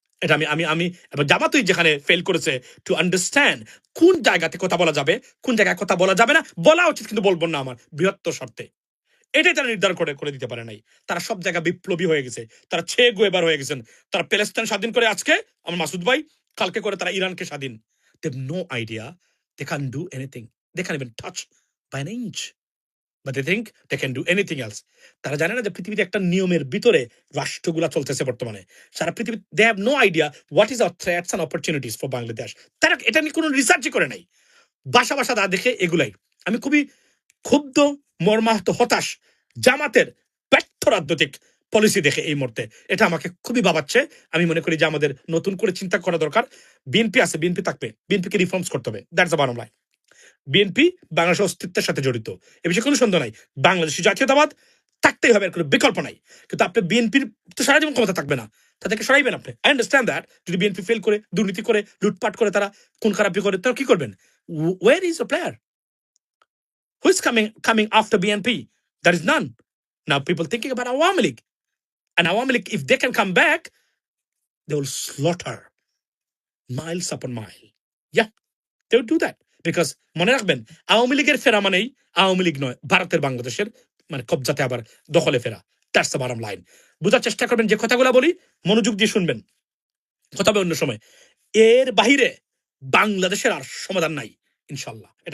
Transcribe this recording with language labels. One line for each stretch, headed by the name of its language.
Bangla: এটা আমি এবং জামাতই যেখানে ফেল করেছে টু আন্ডারস্ট্যান্ড কোন জায়গাতে কথা বলা যাবে, কোন জায়গায় কথা বলা যাবে না, বলা উচিত কিন্তু বলবো না আমার বৃহত্তর স্বার্থে, এটাই তারা নির্ধারণ করে দিতে পারে নাই। তারা সব জায়গায় বিপ্লবী হয়ে গেছে, তারা গুয়েবার হয়ে গেছেন। তারা প্যালেস্টাইন স্বাধীন করে আজকে, আমার মাসুদ ভাই, কালকে করে তারা ইরানকে স্বাধীন।
English: They have no idea, they can do anything. they can't even touch by an inch. But they think they can do anything else.
Bangla: তারা জানে না যে পৃথিবীতে একটা নিয়মের ভিতরে রাষ্ট্রগুলা চলতেছে বর্তমানে। সারা পৃথিবী
English: they have no idea what is our threats and opportunities for Bangladesh.
Bangla: তারা এটা নিয়ে কোনো রিসার্চই করে নাই। বাসা দা দেখে এগুলাই। আমি খুবই ক্ষুব্ধ, মর্মাহত, হতাশ জামাতের ব্যর্থ রাজনৈতিক পলিসি দেখে এই মুহূর্তে। এটা আমাকে খুবই ভাবাচ্ছে। আমি মনে করি যে আমাদের নতুন করে চিন্তা করা দরকার। বিএনপি আছে, বিএনপি থাকবে, বিএনপিকে রিফর্মস করতে হবে।
English: That's the bottom line.
Bangla: BNP বাংলাদেশের অস্তিত্বের সাথে জড়িত, এ বিষয়ে কোনো সন্দেহ নাই। বাংলাদেশি জাতীয়তাবাদ থাকতেই হবে, এর কোনো বিকল্প নাই। কিন্তু আপনি বিএনপির তো সারা জীবন ক্ষমতা থাকবে না, তাদেরকে সরাইবেন আপনি।
English: I understand that.
Bangla: যদি বিএনপি ফেল করে, দুর্নীতি করে, লুটপাট করে, তারা খুন খারাপি করে, তারা কি করবেন?
English: Where is the player? Who is coming after BNP? There is none. Now people thinking about Awami League. And Awami League, if they can come back, they will slaughter miles upon mile. Yeah, they will do that.
Bangla: Because মনে রাখবেন, আওয়ামী লীগের ফেরা মানেই আওয়ামী লীগ নয়, ভারতের বাংলাদেশের মানে কবজাতে আবার দখলে ফেরা।
English: That's the bottom line.
Bangla: বোঝার চেষ্টা করবেন, যে কথাগুলো বলি মনোযোগ দিয়ে শুনবেন। কথা হবে অন্য সময়। এর বাহিরে বাংলাদেশের আর সমাধান নাই ইনশাল্লাহ।